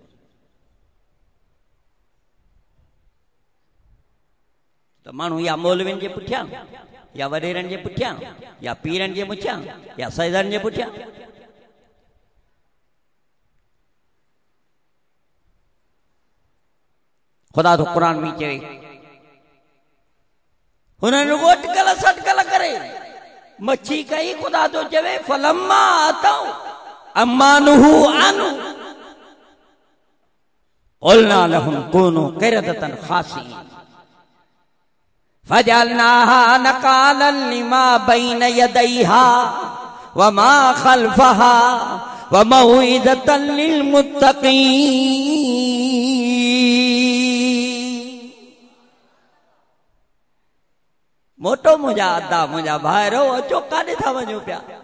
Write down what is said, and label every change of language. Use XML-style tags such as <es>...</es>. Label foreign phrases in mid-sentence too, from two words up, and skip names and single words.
<sd>त माण्हू या मौलवियुनि जे पुठियां या वॾेरनि जे पुठियां या पीरनि जे पुठियां या सैयदनि जे पुठियां। ख़ुदा तो क़ुरान में चवे हुननि अटकल सटकल करे मच्छी कई। ख़ुदा तो चवे</sd> <ar>فلما عتوا عما نهوا عنه قلنا لهم كونوا قردة خاسئين فجعلناها نكالا لما بين يديها وما خلفها وموعظة للمتقين.</ar> <sd>मोटो मुंहिंजा अदा मुंहिंजा भाइरो अचो काॾे था वञो पिया?</sd>